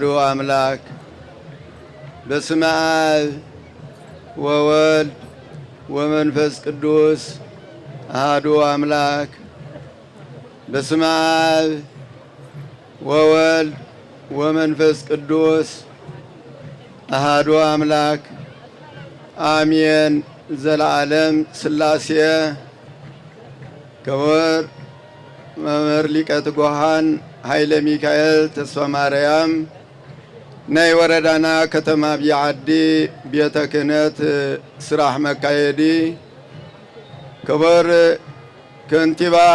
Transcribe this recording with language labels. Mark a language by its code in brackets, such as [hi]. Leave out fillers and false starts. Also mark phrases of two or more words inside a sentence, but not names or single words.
[gez] አምላክ። በስመ አብ ወወልድ ወመንፈስ ቅዱስ አሐዱ አምላክ። በስመ አብ ወወልድ ወመንፈስ ቅዱስ አሐዱ አምላክ አሜን። ዘላለም ሥላሴ [ti] ክቡር መምህር ሊቀ ትጉሃን ኃይለ ሚካኤል ተስፋ ማርያም ናይ ወረዳና ከተማ ቢዓዲ ቤተ ክህነት ስራሕ መካየዲ፣ ክቡር ከንቲባ